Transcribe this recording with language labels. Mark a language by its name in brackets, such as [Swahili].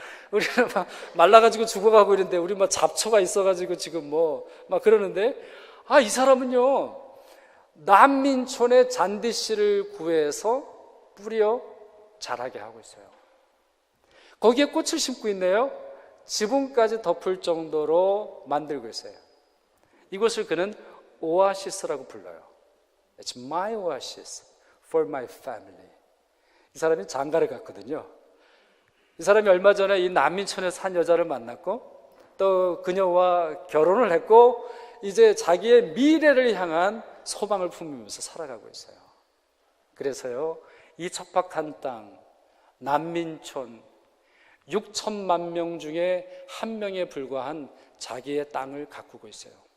[Korean] 우리는 막 말라가지고 죽어가고 있는데, 우리 막 잡초가 있어가지고 지금 막 그러는데, 이 사람은요, 난민촌에 잔디씨를 구해서 뿌려 자라게 하고 있어요. 거기에 꽃을 심고 있네요. 지붕까지 덮을 정도로 만들고 있어요. 이곳을 그는 오아시스라고 불러요. [English] It's my oasis for my family. [Korean] 이 사람이 장가를 갔거든요. 이 사람이 얼마 전에 이 난민촌에 산 여자를 만났고, 또 그녀와 결혼을 했고, 이제 자기의 미래를 향한 소망을 품으면서 살아가고 있어요. 그래서요, 이 척박한 땅, 난민촌, 6천만 명 중에 한 명에 불과한 자기의 땅을 가꾸고 있어요.